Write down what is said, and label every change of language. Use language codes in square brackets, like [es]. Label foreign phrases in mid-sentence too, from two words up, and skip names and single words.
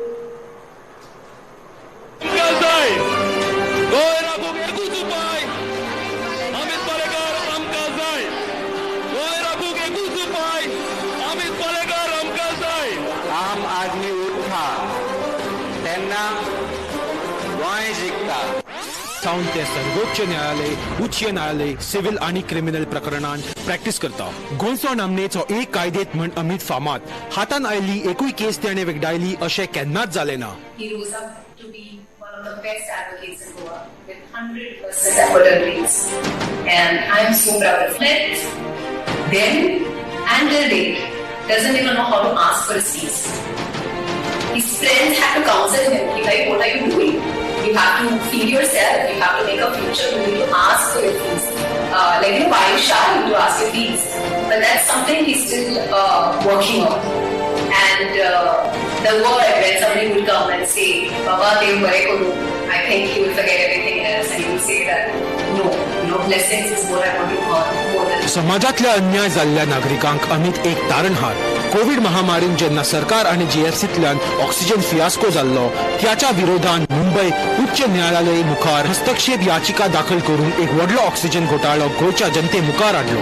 [kok] आम आदमी उठा त्यांना गोंय जिंकता। जावन ते सर्वोच्च न्यायालय, उच्च न्यायालय, सिव्हिल आणि क्रिमिनल प्रकरणांत प्रॅक्टिस करता। गोंयचो नामनेचो एक कायदेत म्हण अमित फामाद, हातान आयिल्ली एकूय केस तेणे वगडायली अशें केन्नाच जालें ना। [en] Best advocates in Goa with 100% affordable rates, and I am so proud of it. Then and till date doesn't even know how to ask for his fees. His friends have to counsel him. Like, what are you doing? You have to feed yourself. You have to make a future. You need to ask for your fees. Why are you shy to ask your fees? But that's something he's still working on. And the word when somebody would come and say, Baba, [kok] Dev Bare Kuru, [en] I think he will forget everything else and he will say that, no, blessings is what I want to earn more than. [kok] समाजातल्या अन्याय जाल्ल्या नागरिकांक अमित एक तारणहार। कोविड महामारीन जेन्ना सरकार आणि जीएफसींतल्यान [en] oxygen fiasco [kok] जाल्लो, त्याच्या विरोधान मुंबय उच्च न्यायालय मुखार हस्तक्षेप याचिका दाखल करून एक व्हडलो ऑक्सिजन घोटाळो गोंयच्या जनते मुखार हाडलो।